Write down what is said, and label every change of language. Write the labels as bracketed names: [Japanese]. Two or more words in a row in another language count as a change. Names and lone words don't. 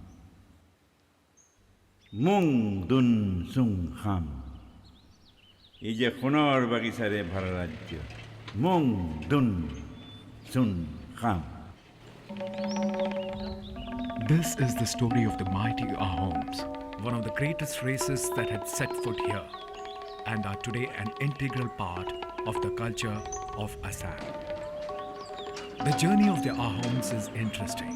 [Assamese] Mung dun sun kham. এই যে সোণৰ বাগিচাৰে ভৰা ৰাজ্য, মং দুন চুন খাম। [English] This is the story of the mighty Ahoms, one of the greatest races that had set foot here and are today an integral part of the culture of Assam. The journey of the Ahoms is interesting.